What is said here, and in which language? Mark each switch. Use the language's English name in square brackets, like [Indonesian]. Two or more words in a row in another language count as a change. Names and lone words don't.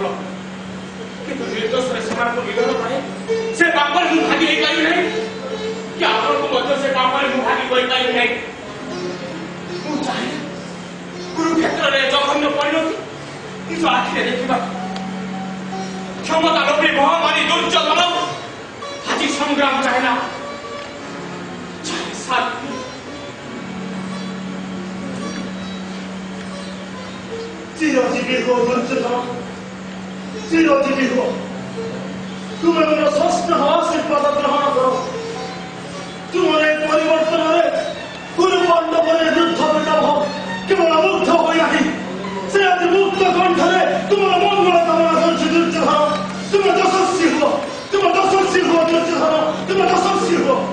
[Odia] କିନ୍ତୁ ନିର୍ଦ୍ଦୋଷରେ ସେମାନଙ୍କୁ ନିଧନ ପାଇଁ ସେ ପାପରେ ମୁଁ ଭାଗି ହେଇପାରିବି ନାହିଁ, କି ଆପଣଙ୍କୁ ମଧ୍ୟ ସେ ପାପରେ ମୁଁ ଭାଗି କରିପାରିବି ନାହିଁ। ମୁଁ ଚାହେଁ କୁରୁକ୍ଷେତ୍ରରେ ଜଘନ୍ୟ ପରିଣତି ନିଜ ଆଖିରେ ଦେଖିବାକୁ। କ୍ଷମତା ଲୋଭୀ ମହାମାରୀ ଦୁର୍ଯ୍ୟୋଧନ ଆଜି ସଂଗ୍ରାମ ଚାହେଁ ନା, ଚାହେଁ ଶାନ୍ତି। ଚିରଜୀବୀ ହୋ ଦୁର୍ଯ୍ୟୋଧନ, ଚିରଜୀବୀ ହୋ। তুমি ମୋର ଷଷ୍ଠ ଆଶୀର୍ବାଦ ଗ୍ରହଣ କର। ତୁମର ଏ ପରିବର୍ତ୍ତନରେ କୁରୁ ପାଣ୍ଡବରେ ଯୁଦ୍ଧ ବିଳାପ କେବଳ ମୁଗ୍ଧ ହୋଇନାହିଁ, ସେ ଆଜି ମୁକ୍ତ କଣ୍ଠରେ ତୁମର ମଙ୍ଗଳ କାମନା କରୁଛି ଦୁର୍ଯ୍ୟୋଧନ। ତୁମେ ଯଶସ୍ୱୀ ହୁଅ, ତୁମେ ଯଶସ୍ୱୀ ହୁଅ ଦୁର୍ଯ୍ୟୋଧନ, ତୁମେ ଯଶସ୍ୱୀ ହୁଅ।